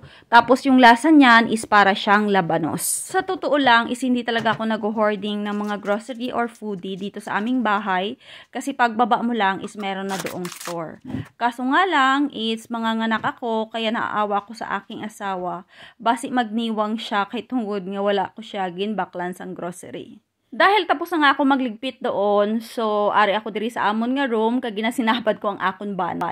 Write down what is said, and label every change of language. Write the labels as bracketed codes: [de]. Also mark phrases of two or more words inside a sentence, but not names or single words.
[tl] Tapos yung lasa niyan is para siyang labanos. Sa totoo lang is hindi talaga ako nag-hoarding ng mga grocery or foodie dito sa aming bahay. Kasi pagbaba mo lang is meron na doong store. Kaso nga lang is manganganak ako kaya naaawa ko sa aking asawa. [hil] Basi magniwang siya kay tungod nga wala ko siya ginbaklan sang grocery. Dahil tapos na nga ako magligpit doon, so ari ako diri sa amon nga room kag ginasinabad ko ang akon ban.